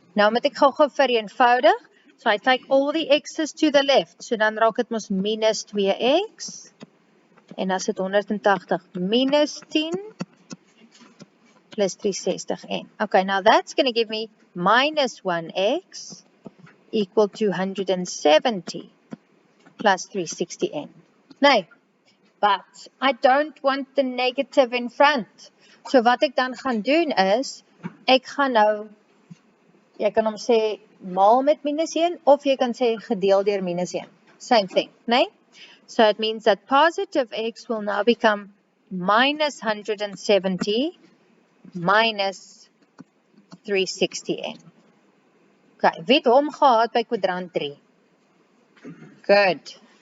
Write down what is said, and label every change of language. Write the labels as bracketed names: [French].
[Afrikaans] Nou moet ek gou-gou vereenvoudig, [English] so I take all the x's to the left, [Afrikaans] so dan raak het mos minus 2x, en as het 180 minus 10 plus 360n. [English] Okay, now that's going to give me minus 1x equal to 170 plus 360n. Nee, but I don't want the negative in front. [Afrikaans] So wat ek dan gaan doen is, ek gaan nou, jy kan hom sê maal met minus 1, of jy kan sê gedeel deur minus 1. [English] Same thing, nee? So it means that positive x will now become minus 170 minus 360n. [Afrikaans] Okay, wie het hom gehad by kwadrant 3? Good.